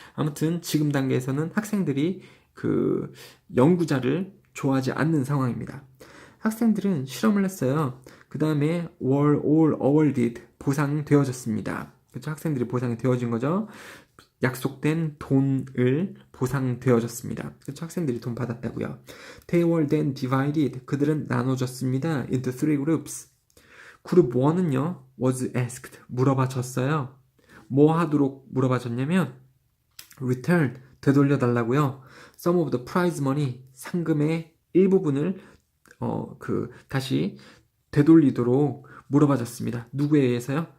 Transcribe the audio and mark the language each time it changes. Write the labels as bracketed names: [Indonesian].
[Korean] 아무튼 지금 단계에서는 학생들이 그 연구자를 좋아하지 않는 상황입니다. 학생들은 실험을 했어요. 그 다음에 [English] were all awarded, [Korean] 보상되어졌습니다. 그렇죠? 학생들이 보상이 되어진 거죠. 약속된 돈을 보상되어졌습니다. 그렇죠? 학생들이 돈 받았다고요. [English] They were then divided, [Korean] 그들은 나눠졌습니다. [English] into three groups. [Korean] 그룹 1은요, [English] was asked, [Korean] 물어봐졌어요. 뭐 하도록 물어봐졌냐면 return, 되돌려달라고요. [English] Some of the prize money, [Korean] 상금의 일부분을 다시 되돌리도록 물어봐졌습니다. 누구에 의해서요?